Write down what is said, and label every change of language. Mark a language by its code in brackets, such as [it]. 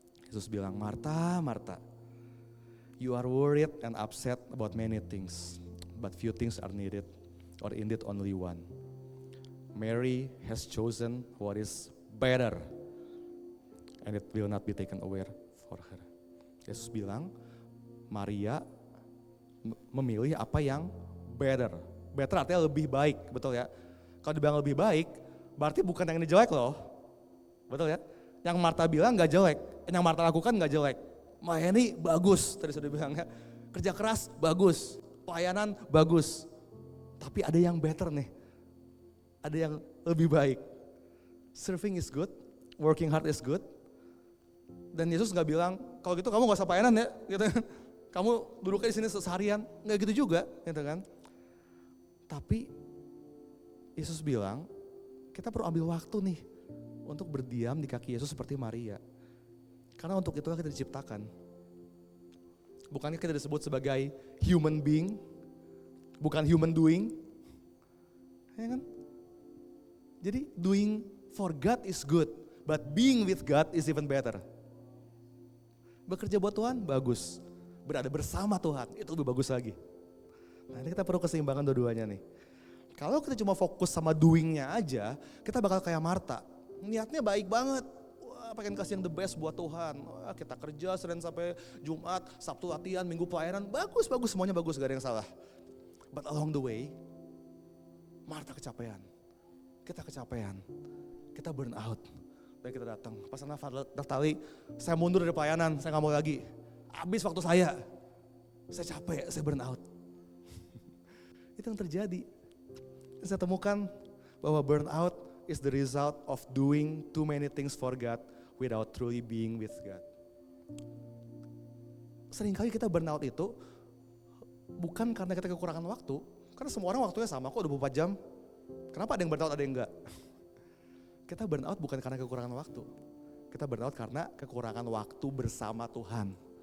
[en] Yesus bilang, Marta, Marta, you are worried and upset about many things, but few things are needed, or indeed only one. Mary has chosen what is better, and it will not be taken away for her. [id] Yesus bilang, Maria memilih apa yang better. Better artinya lebih baik, betul ya? Kalau dibilang lebih baik, berarti bukan yang ini jelek loh. Betul ya? Yang Marta bilang gak jelek, yang Marta lakukan gak jelek. Melayani bagus, tadi sudah bilang ya. Kerja keras bagus, pelayanan bagus. Tapi ada yang better nih. Ada yang lebih baik. [en] Serving is good, working hard is good. [id] Dan Yesus gak bilang, kalau gitu kamu gak usah pelayanan ya, gitu kan. Kamu duduknya di sini seharian, nggak gitu juga, gitu kan? Tapi Yesus bilang, kita perlu ambil waktu nih untuk berdiam di kaki Yesus seperti Maria. Karena untuk itulah kita diciptakan. Bukankah kita disebut sebagai human being, bukan human doing, ya kan? [en] Jadi doing for God is good, but being with God is even better. [id] Bekerja buat Tuhan bagus. Berada bersama Tuhan, itu lebih bagus lagi. Nah ini kita perlu keseimbangan dua-duanya nih. Kalau kita cuma fokus sama doingnya aja, kita bakal kayak Marta. Niatnya baik banget, wah pengen kasih yang the best buat Tuhan. Wah, kita kerja Senin sampai Jumat, Sabtu latihan, Minggu pelayanan, bagus, semuanya bagus, gak ada yang salah. But along the way, Marta kecapean, kita kecapean, kita burn out. Dan kita datang, pas Naftali, saya mundur dari pelayanan, saya gak mau lagi. Habis waktu saya capek, saya burn out. Itu yang terjadi. [en] Saya temukan bahwa burn out is the result of doing too many things for God without truly being with God. [id] Seringkali kita burn out itu bukan karena kita kekurangan waktu, karena semua orang waktunya sama kok 24 jam. Kenapa ada yang burn out, ada yang enggak? Kita burn out bukan karena kekurangan waktu. Kita burn out karena kekurangan waktu bersama Tuhan.